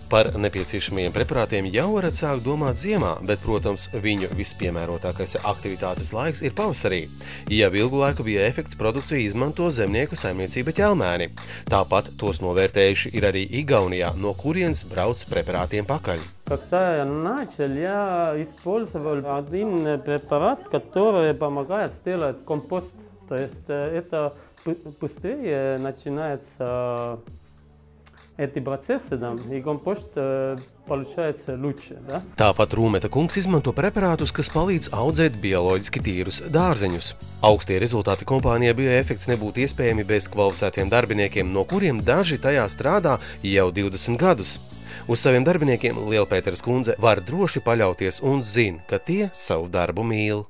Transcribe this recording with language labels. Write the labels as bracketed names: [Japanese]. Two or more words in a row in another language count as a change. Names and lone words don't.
[Latvian] Par nepieciešamajiem preparātiem jau varat sākt domāt ziemā, bet, protams, viņu vispiemērotākais aktivitātes laiks ir pavasarī. Jau ilgu laiku Bioefekts produkciju izmanto zemnieku saimniecība ķelmēni. Tāpat tos novērtējuši ir arī Igaunijā, no kurienes brauc preparātiem pakaļ. [Russian] Когда я начал, я использовал один препарат, который помогает сделать компост. То есть это быстрее начинается эти процессы, и компост получается лучше. Да? [Latvian] Tāpat Rūmeta kungs izmanto preparātus, kas palīdz audzēt bioloģiski tīrus dārzeņus. Augstie rezultāti kompānijā Bioefekts nebūtu iespējami bez kvalificētiem darbiniekiem, no kuriem daži tajā strādā jau 20 gadus. Uz saviem darbiniekiem Lielpēteres kundze var droši paļauties un zina, ka tie savu darbu mīl.